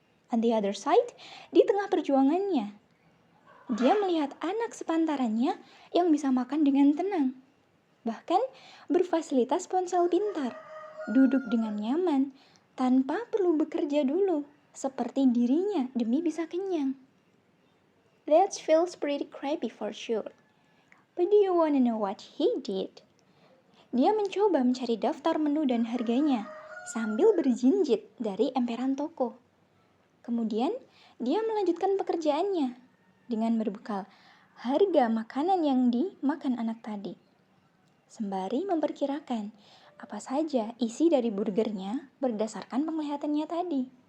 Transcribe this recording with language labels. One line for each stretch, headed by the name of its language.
English: On the other side,
Indonesian: di tengah perjuangannya, dia melihat anak sepantarannya yang bisa makan dengan tenang. Bahkan berfasilitas ponsel pintar, duduk dengan nyaman, tanpa perlu bekerja dulu, seperti dirinya demi bisa kenyang.
English: That feels pretty crappy for sure. But do you wanna know what he did?
Indonesian: Dia mencoba mencari daftar menu dan harganya, sambil berjinjit dari emperan toko. Kemudian, dia melanjutkan pekerjaannya dengan berbekal harga makanan yang dimakan anak tadi. Sembari memperkirakan apa saja isi dari burgernya berdasarkan penglihatannya tadi.